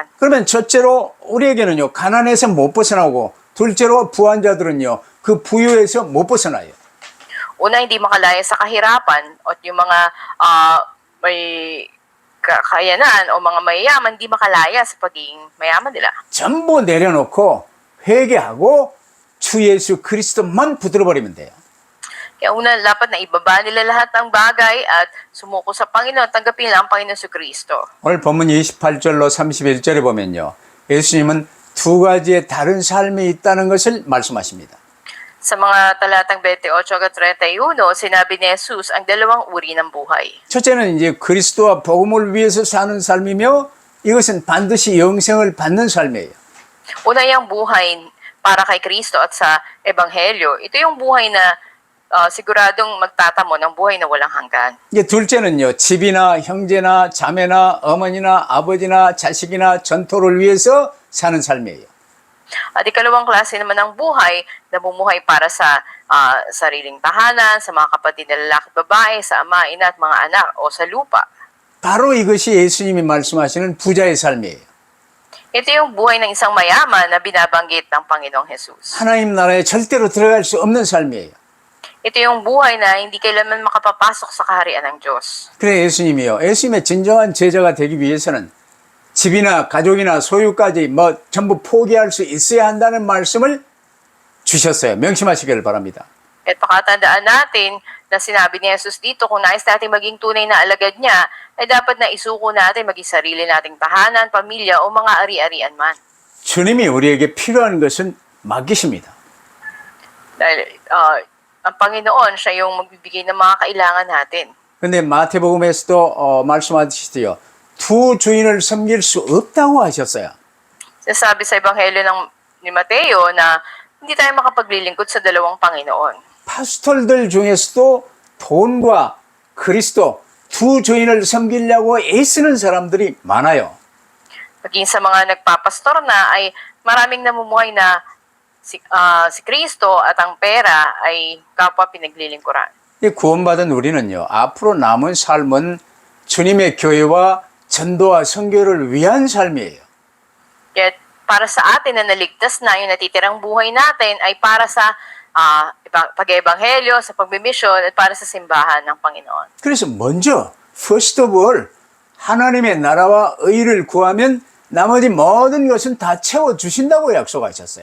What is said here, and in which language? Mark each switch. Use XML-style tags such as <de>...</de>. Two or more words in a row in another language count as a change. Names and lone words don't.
<ko>그러면 첫째로 우리에게는요, 가난에서 못 벗어나고, 둘째로 부한자들은요, 그 부유에서 못 벗어나요.</ko> <tl>Una, hindi makalaya sa kahirapan at yung mga may kakayanan o mga mayayaman hindi makalaya sa pagiging mayaman nila.</tl> <ko>전부 내려놓고 회개하고 주 예수 그리스도만 붙들어 버리면 돼요.</ko> <tl>Kaya una, dapat na ibaba nila lahat ng bagay at sumuko sa Panginoon, tanggapin lang ang Panginoon sa Kristo.</tl> <ko>오늘 본문 28절로 31절에 보면요, 예수님은 두 가지의 다른 삶이 있다는 것을 말씀하십니다.</ko> <tl>Sa mga talatang 28 at 31, sinabi ni Jesus ang dalawang uri ng buhay.</tl> <ko>첫째는 이제 그리스도와 복음을 위해서 사는 삶이며, 이것은 반드시 영생을 받는 삶이에요.</ko> <tl>Una yung buhay para kay Kristo at sa Ebanghelyo. Ito yung buhay na siguradong magtatamo ng buhay na walang hanggan.</tl> <ko>이제 둘째는요, 집이나 형제나 자매나 어머니나 아버지나 자식이나 전토를 위해서 사는 삶이에요.</ko> <tl>At ikalawang klase naman ng buhay, namumuhay para sa sariling tahanan, sa mga kapatid na lalaki at babae, sa ama, ina at mga anak o sa lupa.</tl> <ko>바로 이것이 예수님이 말씀하시는 부자의 삶이에요.</ko> <tl>Ito yung buhay ng isang mayaman na binabanggit ng Panginoong Jesus.</tl> <ko>하나님 나라에 절대로 들어갈 수 없는 삶이에요.</ko> <tl>Ito yung buhay na hindi kailanman makapapasok sa kaharian ng Diyos.</tl> <ko>그래 예수님이요, 예수님의 진정한 제자가 되기 위해서는 집이나 가족이나 소유까지 전부 포기할 수 있어야 한다는 말씀을 주셨어요. 명심하시기를 바랍니다.</ko> <tl>At pakatandaan natin na sinabi ni Jesus dito, kung nais natin maging tunay na alagad niya, ay dapat na isuko natin maging sarili nating tahanan, pamilya o mga ari-arian man.</tl> <ko>주님이 우리에게 필요한 것은 맡기십니다.</ko> <tl>Dahil ang Panginoon, siya yung magbibigay ng mga kailangan natin.</tl> <ko>근데 마태복음에서도 말씀하시지요. 두 주인을 섬길 수 없다고 하셨어요.</ko> <tl>Sasabi sa Ebanghelyo ni Mateo na hindi tayo makapaglilingkod sa dalawang Panginoon.</tl> <ko>파스톨들 중에서도 돈과 그리스도 두 주인을 섬기려고 애쓰는 사람들이 많아요.</ko> <tl>Paging sa mga nagpapastor na ay maraming namumuhay na si Kristo at ang pera ay kapwa pinaglilingkuran.</tl> <ko>이 구원받은 우리는요, 앞으로 남은 삶은 주님의 교회와 전도와 선교를 위한 삶이에요.</ko> <tl>Kaya para sa atin na naligtas na yung natitirang buhay natin ay para sa pag-ebanghelyo, sa pagmimisyon at para sa simbahan ng Panginoon.</tl> <ko>그래서 먼저</ko> <en>first of all</en> <ko>하나님의 나라와 의를 구하면 나머지 모든 것은 다 채워주신다고 약속하셨어요.</ko>